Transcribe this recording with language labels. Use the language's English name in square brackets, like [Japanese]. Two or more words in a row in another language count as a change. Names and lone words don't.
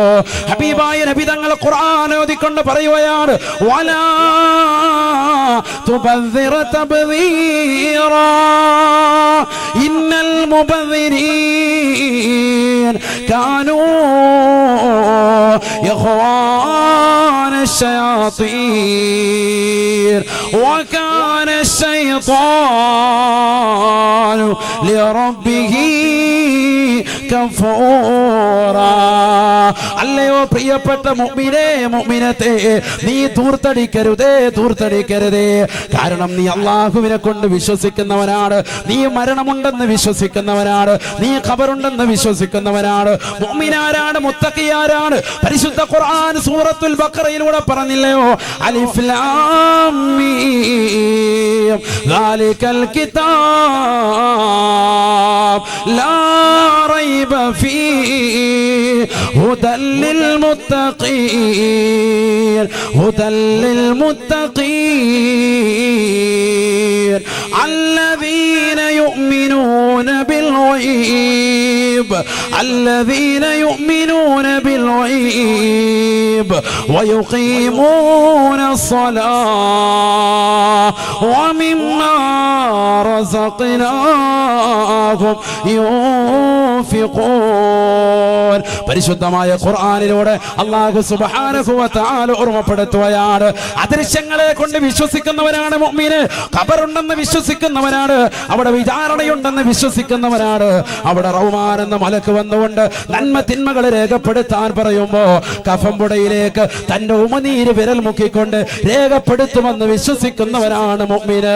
[Malayalam] ഹബീബായ നബി തങ്ങൾ ഖുർആൻ ഓതിക്കൊണ്ട് പറയുകയാണ്, വലാ [Arabic] تبذر تبذيرا إن المبذرين كانوا إخوان الشياطين وكان الشيطان لربه كفورا. [Malayalam] അല്ലയോ പ്രിയപ്പെട്ട മുഅ്മിനേ മുഅ്മിനത്തേ, നീ ധൂർത്തടിക്കരുതേ. കാരണം നീ അല്ലാഹുവിനെ കൊണ്ട് വിശ്വസിക്കുന്നവനാണ്, നീ മരണമുണ്ടെന്ന് വിശ്വസിക്കുന്നവനാണ്, നീ ഖബറുണ്ടെന്ന് വിശ്വസിക്കുന്നവനാണ്. മുഅ്മിനാരാണ്? മുത്തഖിയാരാണ്? പരിശുദ്ധ ഖുർആൻ സൂറത്തുൽ ബഖറയിലൂടെ പറഞ്ഞില്ലയോ, [Arabic] ألف لام ميم ذلك الكتاب لا ريب فيه هدى للمتقين الذين يؤمنون بالغيب ويقيمون الصلاة ومما رزقناهم ينفقون. [Malayalam] പരിശുദ്ധമായ ഖുർആനിലൂടെ [Arabic] الله سبحانه وتعالى [Malayalam] ഓർമ്മപ്പെടുത്തുകയാണ്, അദൃശ്യങ്ങളെ കൊണ്ട് വിശ്വസിക്കുന്നവരാണ് മുഅ്മിന്, ഖബറുണ്ടെന്ന് വിശ്വസിക്കുന്നവനാണ്, അവിടെ വിചാരണയുണ്ടെന്ന് വിശ്വസിക്കുന്നവനാണ്. അവിടെ റഹ്മാൻ എന്ന മലക്ക് വന്നുകൊണ്ട് നന്മ തിന്മകൾ രേഖപ്പെടുത്താൻ പറയുമ്പോ കഫംപുടയിലേക്ക് തന്റെ ഉമനീര് വിരൽ മുക്കിക്കൊണ്ട് രേഖപ്പെടുത്തുമെന്ന് വിശ്വസിക്കുന്നവനാണ് മുഅ്മിന്.